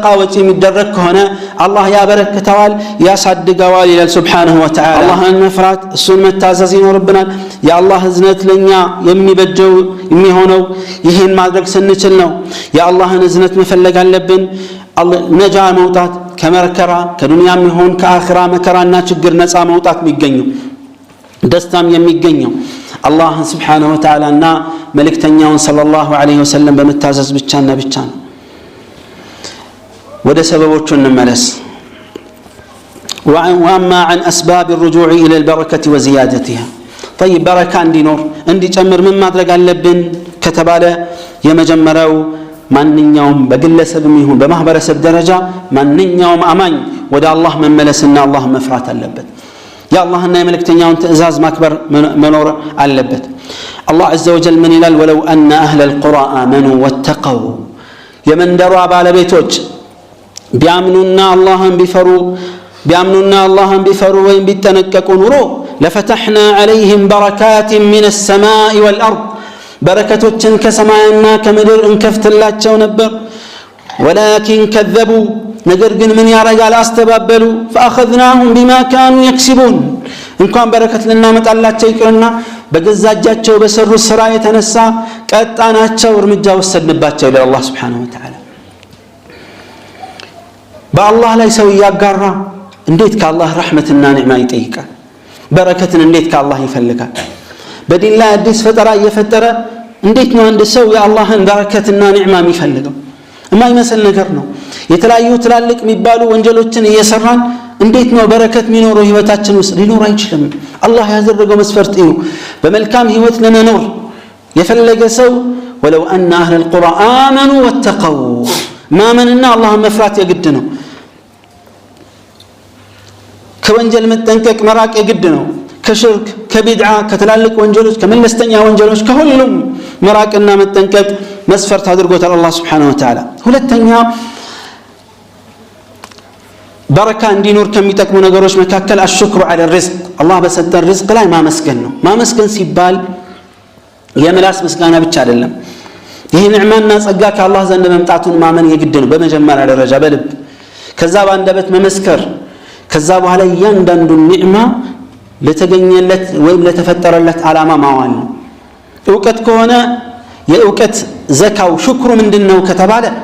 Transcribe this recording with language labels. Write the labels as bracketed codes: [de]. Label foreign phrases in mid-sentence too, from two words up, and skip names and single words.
[am] ወጪ የሚደረግ ከሆነ አላህ ያበረክተዋል ያሳድገዋል ይላል [ar] سبحانه وتعالى [am] አላህን መፍራት እሱን መታዘዝ ይኖርብናል የአላህ እዝነት ለኛ የሚበጀው የሚሆነው ይሄን ማድረግ ስንችል ነው የአላህን እዝነት መፈለግ አለብን ነጃ መውጣት ከመከራ ከዱንያም ይሁን ከአኺራ መከራና ችግር ነፃ መውጣት የሚገኘው ደስታም የሚገኘው አላህ [ar] سبحانه وتعالى [am] እና መልእክተኛውን [ar] صلى الله عليه وسلم [am] በመታዘዝ ብቻና ብቻ ነው ወደ ሰበቦቹ እንመለስ [ar] وأما عن أسباب الرجوع إلى البركة وزيادتها طيب بركة እንዲኖር [am] እንዲጨምር ምን ማድረግ አለብን ከተባለ የመጀመሪያው ማንኛውም በግለሰብም ይሁን በማህበረሰብ ደረጃ ማንኛውም አማኝ ወደ አላህ መመለስና አላህ መፍራት አለበት የአላህና የመልእክተኛውን ትእዛዝ ማክበር መኖር አለበት አላህ [ar] عز وجل [am] ምን ይላል [ar] ولو أن أهل القرى آمنوا واتقوا [am] የመንደሯ ባለቤቶች ቢያምኑና አላህን ቢፈሩ ወይም ቢጠነቀቁ ኑሮ [ar] لفتحنا عليهم بركات من السماء والأرض [am] በረከቶችን ከሰማይና ከምድር እንከፍትላቸው ነበር [ar] ولكن كذبوا [am] ነገር ግን ምን ያረጋል አስተባበሉ [ar] فاخذناهم بما كانوا يكسبون [am] እንኳን በረከት ልናመጣላቸው ይቅርና በገዛጃቸው በሰሩ ስራ የተነሳ ቀጣናቸው እርምጃ ወሰድንባቸው ይላል አላህ [ar] سبحانه وتعالى [am] በአላህ ላይ ሰው ያጋራ እንዴት ከአላህ ረህመትና ኒዕማ ይጠይቃል በረከትን እንዴት ከአላህ ይፈልጋል በዲን ላይ አዲስ ፈጠራ እየፈጠረ እንዴት ነው አንድ ሰው የአላህን በረከትና ኒዕማ የሚፈልገው የማይመስል ነገር ነው የተለያዩ ትላልቅ የሚባሉ ወንጀሎችን እየሰራን እንዴት ነው በረከት የሚኖረው ህይወታችን ውስጥ ሊኖር አይችልም አላህ ያዘረገው መስፈርት ነው በመልካም ህይወት ለመኖር የፈለገ ሰው [ar] ولو أن أهل القرى آمنوا واتقوا ما مننا الله مفرات يجد [am] ነው ከወንጀል መጠንቀቅ መራቅ የግድ ነው ከሽርክ ከቢድዓ ከተላልቅ ወንጀሎች ከመለስተኛ ወንጀሎች ከሁሉም መራቅና መጠንቀቅ መስፈርት አድርጎታል አላህ [ar] سبحانه وتعالى [am] ሁለተኛ በረካ እንዲኖር ከሚጠቅሙ ነገሮች መካከል [ar] الشكر على الرزق [am] አላህ በሰጠን ርዝቅ ላይ ማመስገን ነው ማመስገን ሲባል የምላስ ምስጋና ብቻ አይደለም ይሄ ንዕማና ጸጋ ከአላህ ዘንድ መምጣቱን ማመን የግድ ነው በመጀመሪያ ደረጃ በልብ ከዛ በአንደበት መመስከር ከዛ በኋላ እያንዳንዱ ኒዕማ ለተገኘለት ወይም ለተፈጠረለት ዓላማ ማዋል ነው ዕውቀት ከሆነ የዕውቀት ዘካው ሽክሩ ምንድነው ከተባለ